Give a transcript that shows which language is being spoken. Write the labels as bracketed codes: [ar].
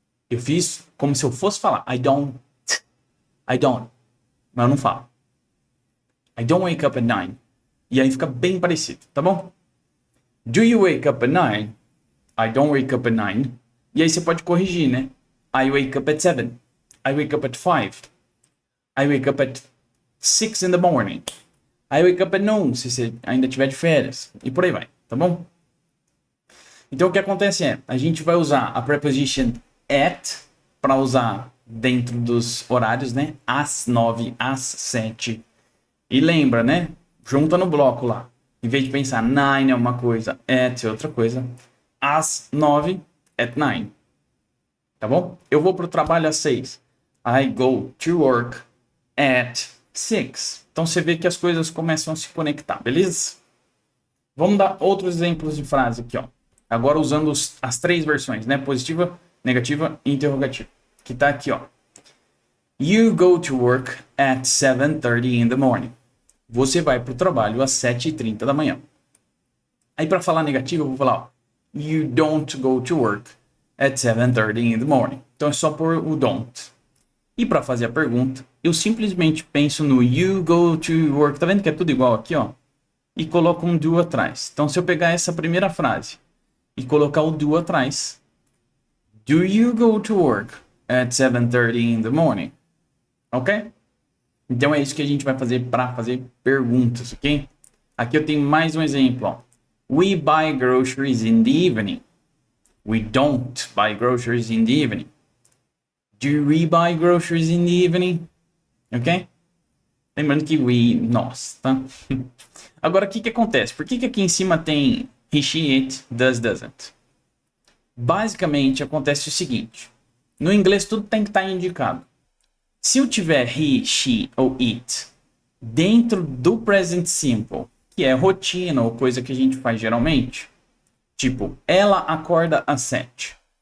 [pt] Eu fiz como se eu fosse falar, [en] I don't. I don't. [pt] Mas eu não falo. [en] I don't wake up at 9. [pt] E aí fica bem parecido, tá bom? [en] Do you wake up at 9? I don't wake up at 9. [pt] E aí você pode corrigir, né? [en] I wake up at 7. I wake up at 5. I wake up at 6 in the morning. I wake up at noon, [pt] se você ainda tiver de férias. E por aí vai, tá bom? Então o que acontece é, a gente vai usar a preposition at para usar dentro dos horários, né? Às 9, às 7. E lembra, né? Junta no bloco lá. Em vez de pensar 9 é uma coisa, at é outra coisa. Às 9, [en] at 9. [pt] Tá bom? Eu vou pro trabalho às 6. [en] I go to work at 6. [pt] Então você vê que as coisas começam a se conectar, beleza? Vamos dar outros exemplos de frase aqui, ó. Agora usando as 3 versões, né? Positiva, negativa e interrogativa. Que tá aqui, ó. [en] You go to work at 7:30 in the morning. [pt] Você vai pro trabalho às 7:30 da manhã. Aí para falar negativo, eu vou falar, ó. [en] You don't go to work at 7:30 in the morning. [pt] Então é só por o don't. E para fazer a pergunta, eu simplesmente penso no [en] you go to work. [pt] Tá vendo que é tudo igual aqui, ó? E coloco um do atrás. Então se eu pegar essa primeira frase e colocar o do atrás, [en] do you go to work at 7:30 in the morning? [pt] Ok? Então é isso que a gente vai fazer para fazer perguntas, ok? Aqui eu tenho mais um exemplo, ó. [en] We buy groceries in the evening. We don't buy groceries in the evening. Do we buy groceries in the evening? Ok? [pt] Lembrando que we, nós, tá? Agora, o que acontece? Por que aqui em cima tem [en] he, she, it, does, doesn't? [pt] Basicamente, acontece o seguinte. No inglês, tudo tem que estar indicado. Se eu tiver he, she ou it dentro do present simple, que é rotina ou coisa que a gente faz geralmente, tipo, ela acorda às 7.